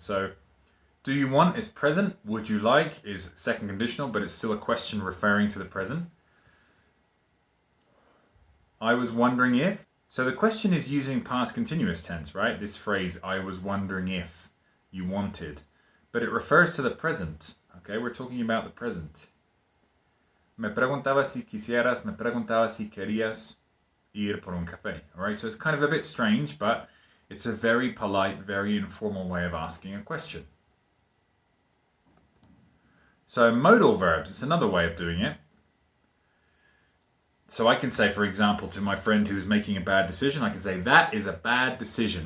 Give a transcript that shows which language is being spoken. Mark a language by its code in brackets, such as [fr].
[en] So do you want is present, would you like is second conditional, but it's still a question referring to the present. I was wondering if. So the question is using past continuous tense, right? This phrase, I was wondering if you wanted. But it refers to the present, okay? We're talking about the present. [es] Me preguntaba si quisieras, me preguntaba si querías ir por un café. [en] All right, so it's kind of a bit strange, but it's a very polite, very informal way of asking a question. So modal verbs, it's another way of doing it. So I can say, for example, to my friend who's making a bad decision, I can say, that is a bad decision.